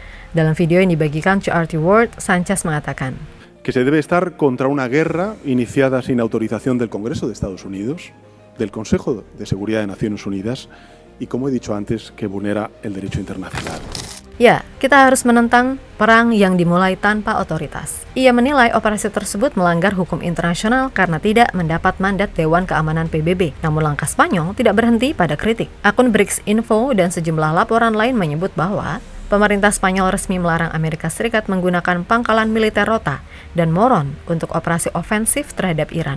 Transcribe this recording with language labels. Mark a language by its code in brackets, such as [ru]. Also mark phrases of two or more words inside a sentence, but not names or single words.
[id] Dalam video yang dibagikan to RT World, Sanchez mengatakan, [es] que se debe estar contra una guerra iniciada sin autorización del Congreso de Estados Unidos, del Consejo de Seguridad de Naciones Unidas y, como he dicho antes, que vulnera el derecho internacional. [id] Ya, kita harus menentang perang yang dimulai tanpa otoritas. Ia menilai operasi tersebut melanggar hukum internasional karena tidak mendapat mandat Dewan Keamanan PBB. Namun langkah Spanyol tidak berhenti pada kritik. Akun BRICS Info dan sejumlah laporan lain menyebut bahwa pemerintah Spanyol resmi melarang Amerika Serikat menggunakan pangkalan militer Rota dan Moron untuk operasi ofensif terhadap Iran.